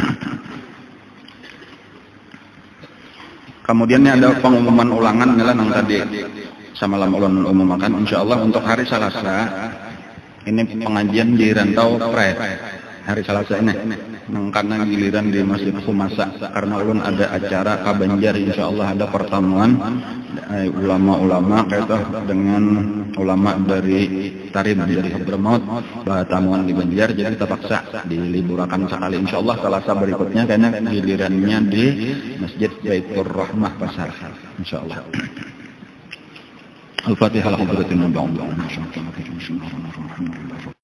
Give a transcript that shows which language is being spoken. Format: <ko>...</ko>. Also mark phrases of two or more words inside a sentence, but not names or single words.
<bjn>Kemudian ada pengumuman ulangan nila nang tadi sama ulun umumkan insyaallah untuk hari Selasa ini pengajian di Rantau Pres hari Selasa ini nang karena giliran di Masjid Khumasa karena ulun ada acara Kabanjar insyaallah ada pertemuan ulama-ulama kaitan dengan ulama dari Tarim dari Hadramaut pertemuan di Banjar jadi kita paksa diliburakan sekali insyaallah Selasa berikutnya karena gilirannya di Masjid Baitur Rahmah Pasar insyaallah.</bjn> <ar>الفاتحة لحضرة النبي</ar>